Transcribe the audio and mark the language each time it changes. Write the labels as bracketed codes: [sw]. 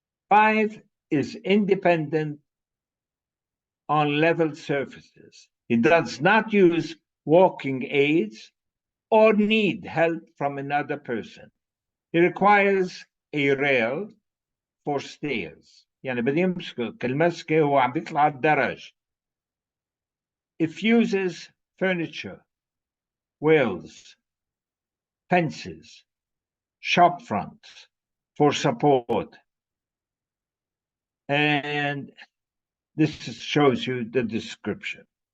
[en] 5 is independent on level surfaces. He does not use walking aids or need help from another person. He requires a rail for stairs. [ar] يعني بدي يمسك المسكة وهو عم بيطلع الدرج. [en] It uses furniture, wheels, fences, shop fronts for support. And this shows you the description.